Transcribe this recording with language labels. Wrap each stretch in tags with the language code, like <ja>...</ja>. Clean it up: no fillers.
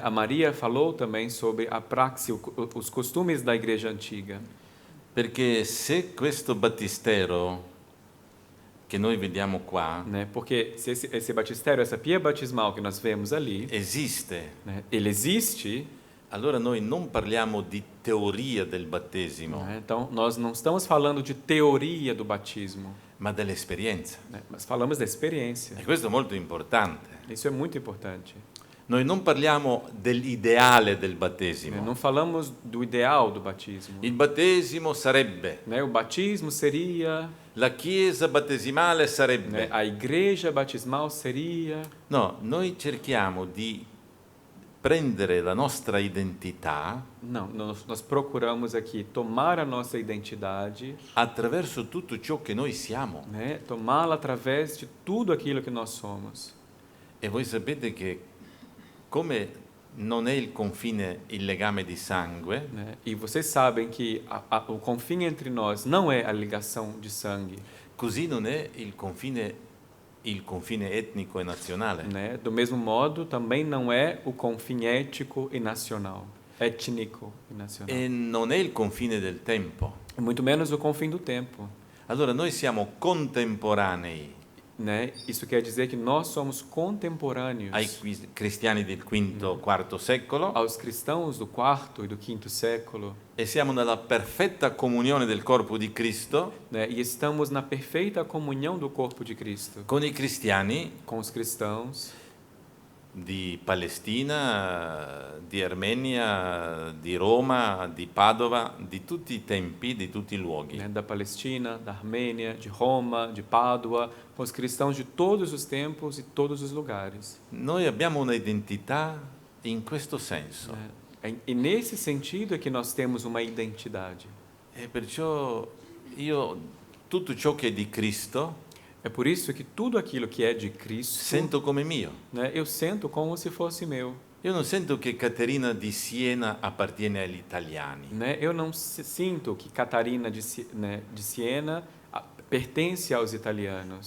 <pt>A Maria falou também sobre a praxe, os costumes da igreja antiga.</pt> <it>Perché se questo battistero che noi vediamo qua</it> <pt>Né? Porque se esse batistério, essa pia batismal que nós vemos ali,</pt> <it>esiste,</it> <pt>né? Ele existe,</pt> <it>allora noi non parliamo di teoria del battesimo,</it> <pt>né? Então nós não estamos falando de teoria do batismo,</pt> <it>ma dell'esperienza.</it> <pt>né? Mas falamos da experiência.</pt> <it>E questo è molto importante.</it> <pt>Isso é muito importante.</pt> <it>Noi non parliamo dell'ideale del</it> <pt>Né?</pt> <it>battesimo.</it> <pt>Não falamos do ideal do batismo.</pt> <it>Il battesimo sarebbe,</it> <pt>Né? O batismo seria,</pt> <it>la chiesa battesimale</it> <pt>né?</pt> <it>sarebbe.</it> <pt>A igreja batismal seria.</pt> <it>No, noi cerchiamo di prendere la nostra identità</it> <pt>Não, nós procuramos aqui tomar a nossa identidade,</pt> <it>attraverso tutto ciò che noi siamo.</it> <pt>né? Tomá-la através de tudo aquilo que nós somos.</pt> <it>E voi sapete che come non è il confine il legame di sangue,</it> <pt>Né? E vocês sabem que o confim entre nós não é a ligação de sangue,</pt> <it>così non è il confine etnico e nazionale.</it> <pt>né? Do mesmo modo, também não é o confim ético e nacional, étnico e nacional.</pt> <it>E non è il confine del tempo.</it> <pt>E muito menos o confim do tempo,</pt> <it>Allora noi siamo contemporanei</it> <pt>né? Isso quer dizer que nós somos contemporâneos</pt> <it>ai cristiani del V, IV secolo</it> <pt>aos cristãos do quarto e do quinto século,</pt> <it>e siamo nella perfetta comunione del corpo di Cristo</it> <pt>né? E estamos na perfeita comunhão do corpo de Cristo</pt> <it>con i cristiani</it> <pt>com os cristãos</pt> <it>di Palestina, di Armenia, di Roma, di Padova, di tutti i tempi, di tutti i luoghi.</it> <pt>né? Da Palestina, da Armênia, de Roma, de Pádua, com os cristãos de todos os tempos e todos os lugares.</pt> <it>Noi abbiamo una identità in questo senso</it> <pt>Né? E nesse sentido é que nós temos uma identidade.</pt> <it>e perciò io tutto ciò che è di Cristo</it> <pt>É por isso que tudo aquilo que é de Cristo,</pt> <it>sento come mio.</it> <pt>né? Eu sento como se fosse meu.</pt> <it>Io non sento che Caterina di Siena appartiene agli italiani.</it> <pt>Né? Eu não sinto que Catarina né, de Siena pertence aos italianos,</pt>